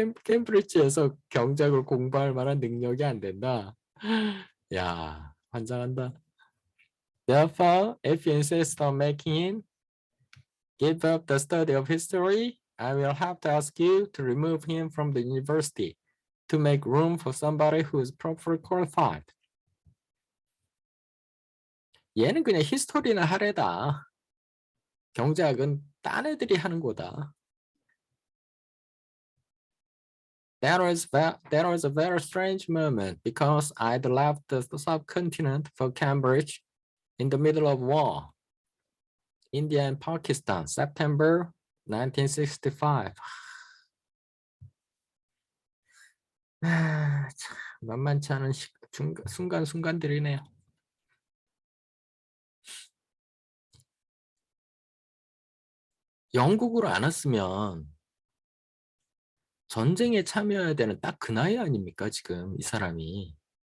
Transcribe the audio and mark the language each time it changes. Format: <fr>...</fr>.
<ko>캠브리지에서 경작을 공부할 만한 능력이 안 된다. 야, 환장한다.</ko> <en>Therefore, if you insist on making him give up the study of history, I will have to ask you to remove him from the university to make room for somebody who is properly qualified.</en> <ko>얘는 그냥 히스토리나 하래다. 경제학은 딴 애들이 하는 거다.</ko> <en>That was a very strange moment because I'd left the subcontinent for Cambridge in the middle of war. India and Pakistan, September 1965.</en> <ko>참 만만치 않은 순간순간들이네요. 영국으로 안 왔으면 전쟁에 참여해야 되는 딱 그 나이 아닙니까, 지금 이 사람이.</ko>